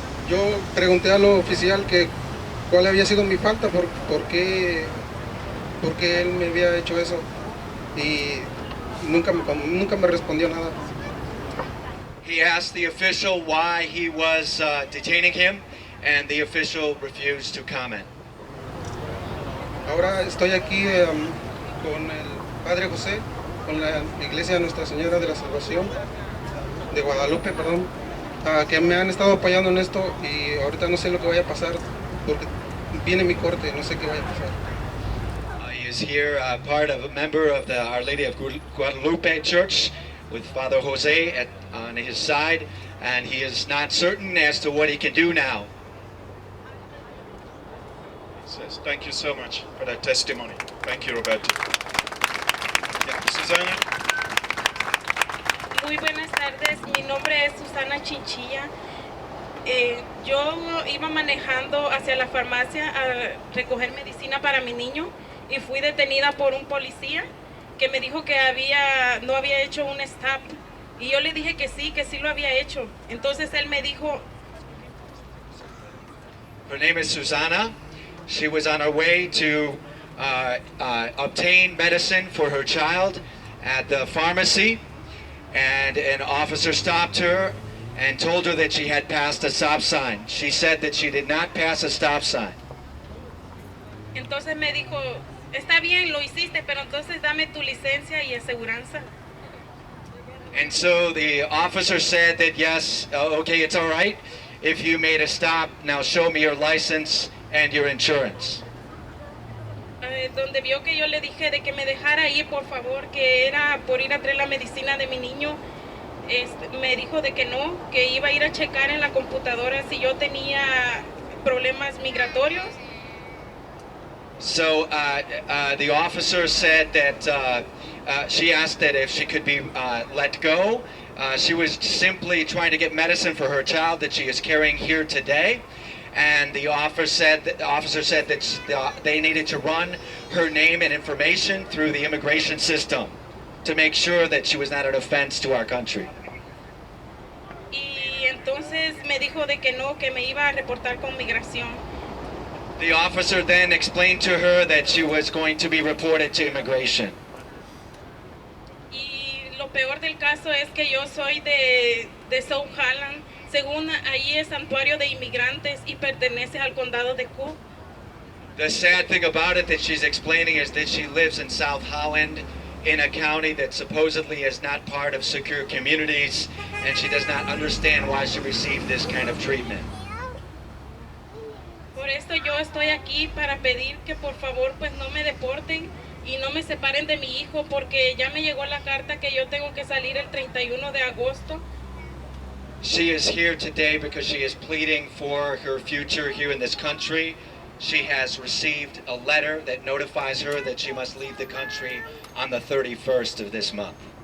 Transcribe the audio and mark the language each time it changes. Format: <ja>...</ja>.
<es>Yo pregunté al oficial que cuál había sido mi falta, por qué él me había hecho eso, y nunca me respondió nada.</es> <en>He asked the official why he was detaining him, and the official refused to comment.</en> <es>Ahora estoy aquí con el Padre José, con la iglesia de Nuestra Señora de la Salvación, de Guadalupe, perdón, que me han estado apoyando en esto y ahorita no sé lo que vaya a pasar porque viene mi corte, no sé qué vaya a pasar.</es> <en>He is here, part of a member of the Our Lady of Guadalupe Church with Father Jose on his side, and he is not certain as to what he can do now. Says, thank you so much for that testimony. Thank you, Roberto. Yeah, Susana.</en> <es>Muy buenas tardes, mi nombre es Susana Chinchilla. Yo iba manejando hacia la farmacia a recoger medicina para mi niño y fui detenida por un policía que me dijo que no había hecho un stop. Y yo le dije que sí lo había hecho. Entonces él me dijo...</es> <en>Her name is Susana. She was on her way to obtain medicine for her child at the pharmacy, and an officer stopped her and told her that she had passed a stop sign. She said that she did not pass a stop sign.</en> <es>Entonces me dijo, está bien, lo hiciste, pero entonces dame tu licencia y aseguranza.</es> <en>And so the officer said that yes, okay, it's all right. If you made a stop, now show me your license and your insurance.</en> <es>Donde vio que yo le dije de que me dejara ir, por favor, que era por ir a traer la medicina de mi niño, me dijo de que no, que iba a ir a checar en la computadora si yo tenía problemas migratorios.</es> <en>So the officer said that she asked that if she could be let go. She was simply trying to get medicine for her child that she is carrying here today. And the officer said that they needed to run her name and information through the immigration system to make sure that she was not an offense to our country.</en> <es>Y entonces me dijo de que no, que me iba a reportar con migración.</es> <en>The officer then explained to her that she was going to be reported to immigration.</en> <es>Y lo peor del caso es que yo soy de South Halland. Según ahí es santuario de inmigrantes y pertenece al condado de Cook.</es> <en>The sad thing about it that she's explaining is that she lives in South Holland in a county that supposedly is not part of secure communities, and she does not understand why she received this kind of treatment.</en> <es>Por esto yo estoy aquí para pedir que por favor pues no me deporten y no me separen de mi hijo porque ya me llegó la carta que yo tengo que salir el 31 de agosto.</es> <en>She is here today because she is pleading for her future here in this country. She has received a letter that notifies her that she must leave the country on the 31st of this month.</en>